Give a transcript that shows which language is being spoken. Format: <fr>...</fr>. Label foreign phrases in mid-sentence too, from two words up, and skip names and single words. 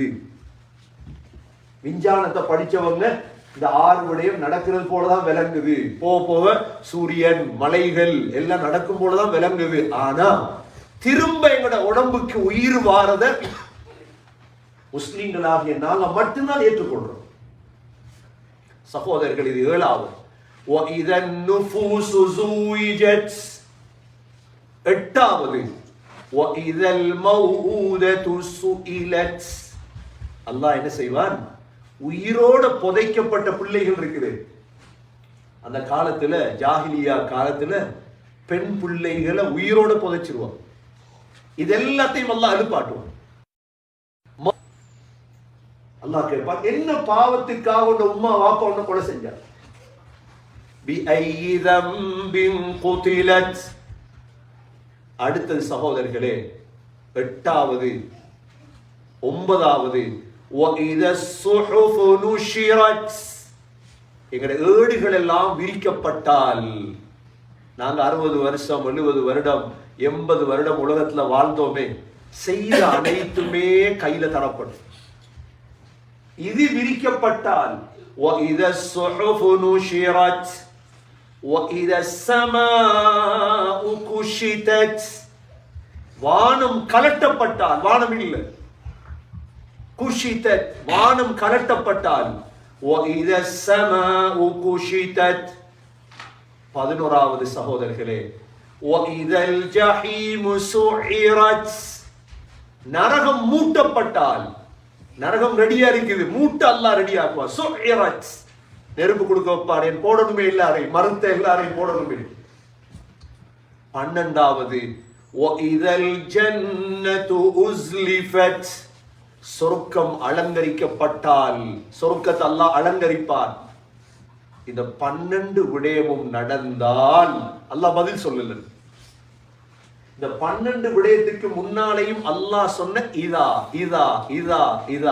<ta>விஞ்ஞானத்தை படிச்சவங்க இந்த 6 விடயம் நடக்கிறது போலதான் விளங்குது, போக போக சூரியன், மலைகள் எல்லாம் நடக்கும் போலதான் விளங்குது. ஆனா திரும்ப எங்கட உடம்புக்கு உயிர் வாரத முஸ்லிம்களாகிய நாங்க மட்டும்தான் ஏற்றுக்கொள்றோம். சகோதரர்கள், இது ஏழாவது.</ta> <ar>وَإِذَا النُّفُوسُ زُوِّجَتْ. எட்டாவது وَإِذَا الْمَوْءُودَةُ سُئِلَتْ.</ar> <ta>அல்லாஹ் என்ன செய்வான்? உயிரோட புதைக்கப்பட்ட பிள்ளைகள் இருக்குது. அந்த காலத்துல, ஜாஹிலியா காலத்துல பெண் பிள்ளைகளை உயிரோட புதைச்சிருவான். இது எல்லாத்தையும் அல்லாஹ் எழுப்பாட்டுவான். அல்லாஹ் கேட்பான், என்ன பாவத்துக்காக உன்ன உம்மா வாப்பா உன்ன கொலை செஞ்சார்?</ta> <ar>بأي ذنب قتلت.</ar> <ta>அடுத்தது சகோதரர்களே, எட்டாவது, ஒன்பதாவது</ta> <ar>وَإِذَا الصُّحُفُ نُشِرَتْ.</ar> <ta>எங்களுடைய ஏடுகள் எல்லாம் விரிக்கப்பட்டால், நாங்க 60 வருஷம் 70 வருடம் 80 வருடம் உலகத்துல வாழ்ந்தோமே, செய்த அனைத்துமே கையில தரப்படும். இது விரிக்கப்பட்டால்</ta> <ar>وَإِذَا الصُّحُفُ نُشِرَتْ وَإِذَا السَّمَاءُ كُشِطَتْ.</ar> <ta>வானம் கலட்டப்பட்டால், வானம் இல்லை, குஷிதத், வானம் கலட்டப்பட்டால்</ta> <ar>وَإِذَا السَّمَاءُ كُشِطَتْ. 11வது சகோதரர்களே وَإِذَا الْجَحِيمُ سُعِّرَتْ.</ar> <ta>நரகம் மூட்டப்பட்டால், நரகம் ரெடியா இருக்குது, மூட்ட அல்லாஹ் ரெடி ஆக்குவான். சுஇரத், நெருப்பு கொடுக்க வைப்பார். என் போடணுமே எல்லாரையும், மறுத்த எல்லாரையும் போடணுமே.</ta> <ar>12வது وَإِذَا الْجَنَّةُ أُزْلِفَتْ.</ar> <ta>சொர்க்கம் அலங்கரிக்கப்பட்டால், சொர்க்கத்தை அல்லாஹ் அலங்கரிப்பான். இந்த 12 விடயமும் நடந்தால் அல்லாஹ் பதில் சொல்லல. இந்த 12 விடயத்துக்கு முன்னாலேயும் அல்லாஹ் சொன்ன இதா இதா இதா இதா.</ta>